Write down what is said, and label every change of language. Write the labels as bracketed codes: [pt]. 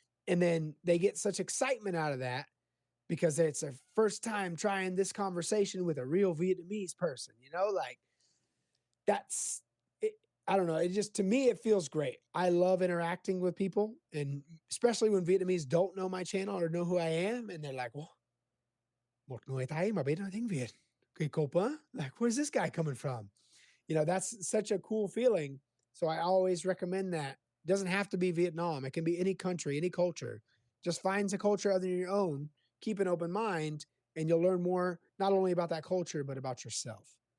[en] And then they get such excitement out of that because it's their first time trying this conversation with a real Vietnamese person, like that's it. I don't know. It just, to me, it feels great. I love interacting with people, and especially when Vietnamese don't know my channel or know who I am. And they're like, well, [vi] một người Thái mà biết nói tiếng Việt. Kỳ cục, huh? [en] Like, where's this guy coming from? That's such a cool feeling. So I always recommend that. It doesn't have to be Vietnam. It can be any country, any culture. Just find a culture other than your own. Keep an open mind, and you'll learn more, not only about that culture, but about yourself.